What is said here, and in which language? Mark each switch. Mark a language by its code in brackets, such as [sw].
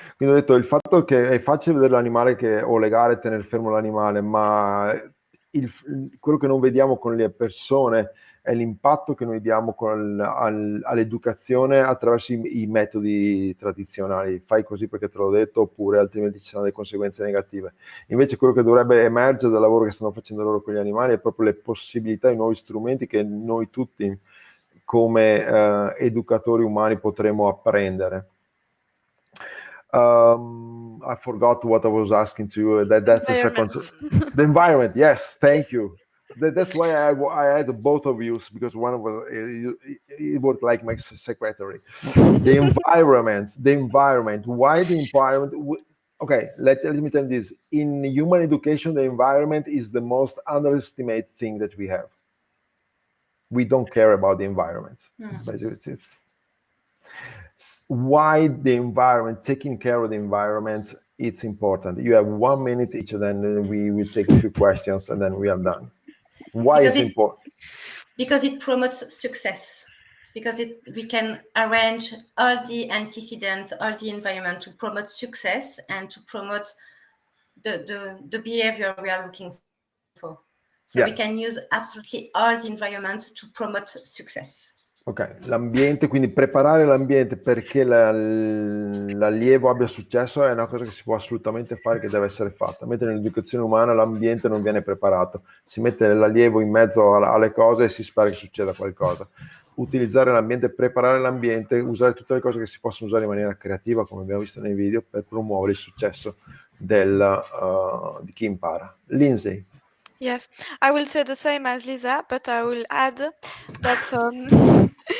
[it] Quindi ho detto, il fatto che è facile vedere l'animale o legare e tenere fermo l'animale, ma quello che non vediamo con le persone è l'impatto che noi diamo all'educazione attraverso i metodi tradizionali. Fai così perché te l'ho detto, oppure altrimenti ci saranno delle conseguenze negative. Invece quello che dovrebbe emergere dal lavoro che stanno facendo loro con gli animali è proprio le possibilità, i nuovi strumenti che noi tutti come educatori umani potremo apprendere. [en] I forgot what I was asking to you. That's the second. The environment. Yes, thank you. That's why I had both of you, because one was it worked like my secretary. The environment. Why the environment? Okay, let me tell you this. In human education, the environment is the most underestimated thing that we have. We don't care about the environment. But it's why the environment, taking care of the environment, it's important. You have 1 minute each, and then we will take a few questions, and then we are done. Why is it important? Because it promotes success. Because we can arrange all the antecedents, all the environment to promote success and to promote the behavior we are looking for. So we can use absolutely all the environment to promote success. [it] Ok, l'ambiente, quindi preparare l'ambiente perché l'allievo abbia successo è una cosa che si può assolutamente fare, che deve essere fatta. Mentre nell'educazione umana l'ambiente non viene preparato, si mette l'allievo in mezzo alle cose e si spera che succeda qualcosa. Utilizzare l'ambiente, preparare l'ambiente, usare tutte le cose che si possono usare in maniera creativa, come abbiamo visto nei video, per promuovere il successo di chi impara. Lindsay. Yes, I will say the same as Lisa, but I will add that something.